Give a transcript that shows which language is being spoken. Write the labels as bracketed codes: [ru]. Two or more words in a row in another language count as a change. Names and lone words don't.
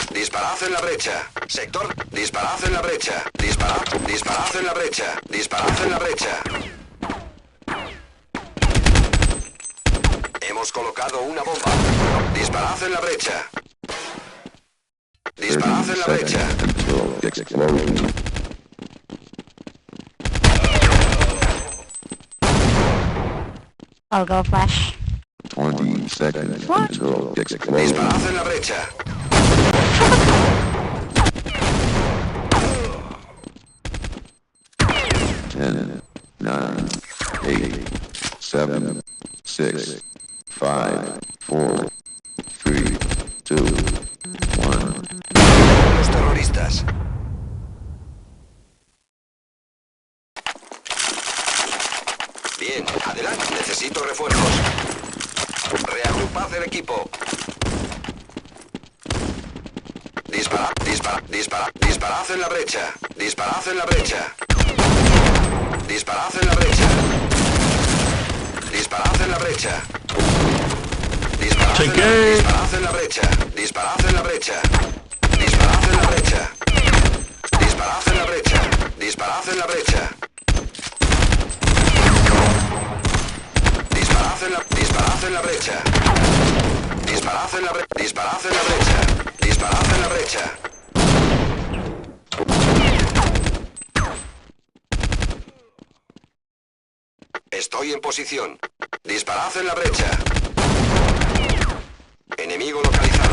[es] Disparad en la brecha. Sector. Disparad en la brecha. Disparad en la brecha. Disparad en la brecha. Hemos colocado una bomba. Disparad en la brecha. [en] 30 [es] Disparad en la brecha. [en] seconds until explosion. I'll go flash. 20 seconds until explosion. [es] Disparad en la brecha. [en] Ten, 9, 8, 7, 6, 5, 4, 3, 2, 1. [es] Los terroristas. Bien, adelante. Necesito refuerzos. Reagrupad el equipo. Disparad en la brecha. Disparad en la brecha. Disparad en la brecha. Disparad en la brecha. Disparad en la brecha. Disparad en la brecha. Disparad en la brecha. Disparad en la brecha. Disparad en la brecha. Disparad en la brecha. Disparad en la brecha. Disparad en la brecha. Estoy en posición. Disparad en la brecha. Enemigo localizado.